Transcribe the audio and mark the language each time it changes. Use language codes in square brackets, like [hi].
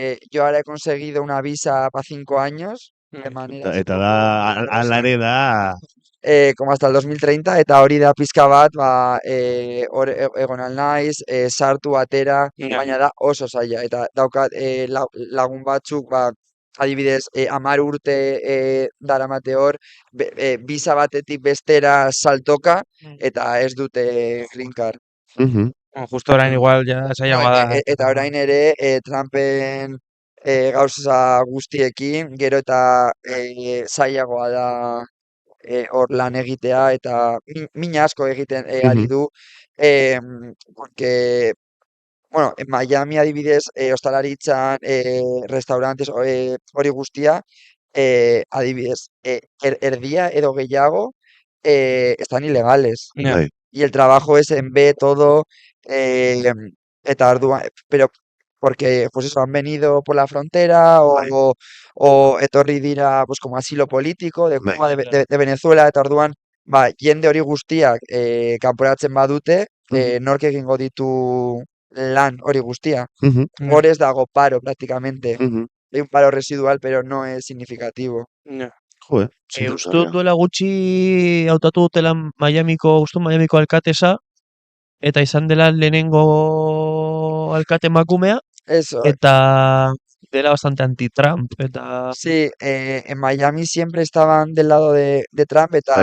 [es] Yo ahora he conseguido una visa para 5 años, de manera así [eu] Eta da, ala ere da, [es] como hasta el 2030, [eu] eta hori da pizka bat, hor egon naiz, sartu atera, Ja. baina da oso zaila. Eta daukat lagun batzuk, adibidez, 10 urte daramate hor, bisa batetik bestera saltoka, eta ez dute green card. Mhm. Justo orain igual ja zailagoa da. Eta orain ere, Trumpen gauza guztiekin, gero eta zailagoa da hor lan egitea, eta min asko egiten ari du, [es] porque, bueno, en Miami [eu] adibidez, ostalaritzan, restaurantes, hori guztia, adibidez, erdia edo gehiago [es] están ilegales. Ja. [eu] Bai. [es] Y el trabajo es en B todo, [eu] eta orduan, [es] pero porque, pues eso, han venido por la frontera [eu] Bai. o etorri dira, [es] pues como asilo político de [eu] Bai. [es] Cuba, de Venezuela, [eu] eta orduan, jende hori guztiak kanporatzen badute, nork egingo ditu lan hori guztia. Mhm. Hor ez dago paro, [es] prácticamente. Mhm. Hay un paro residual, pero no es significativo. Ja. Joder, [eu] Uste dut interesgarria. duela gutxi hautatu dutela Miamiko alkatesa, eta izan dela lehenengo alkate emakumea, [es] Eso. [eu] eta dela bastante anti-Trump, eta... [es] Sí, en Miami siempre estaban del lado de Trump, eta